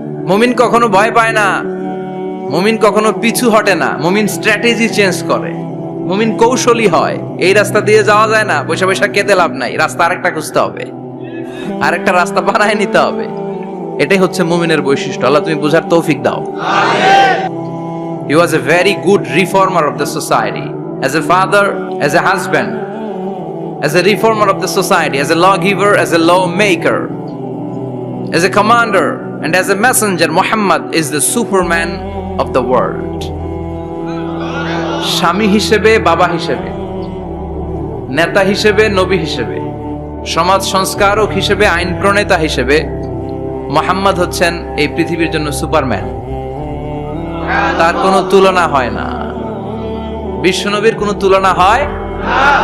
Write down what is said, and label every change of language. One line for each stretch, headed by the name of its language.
Bangla: মুমিন কখনো ভয় পায় না, মুমিন কখনো পিছু হটে না, মুমিন স্ট্র্যাটেজি চেঞ্জ করে, মুমিন কৌশলী হয়। এই রাস্তা দিয়ে যাওয়া যায় না, বৈশা বৈশা কেঁদে লাভ নাই, রাস্তা আরেকটা খুঁজতে হবে, আরেকটা রাস্তা বানায় নিতে হবে। এটাই হচ্ছে মুমিনের বৈশিষ্ট্য। আল্লাহ তুমি বুঝার তৌফিক দাও।
English: He was a very good reformer of the society, as a father, as a husband, as a reformer of the society, as a lawgiver, as a lawmaker, as a commander, and as a messenger. Muhammad is the Superman of the world.
Bangla: স্বামী হিসেবে, বাবা হিসেবে, নেতা হিসেবে, নবী হিসেবে, সমাজ সংস্কারক হিসেবে, আইন প্রণেতা হিসেবে মুহাম্মদ হচ্ছেন এই পৃথিবীর জন্য সুপারম্যান। তার কোনো তুলনা হয় না, বিশ্বনবীর কোনো তুলনা হয় না।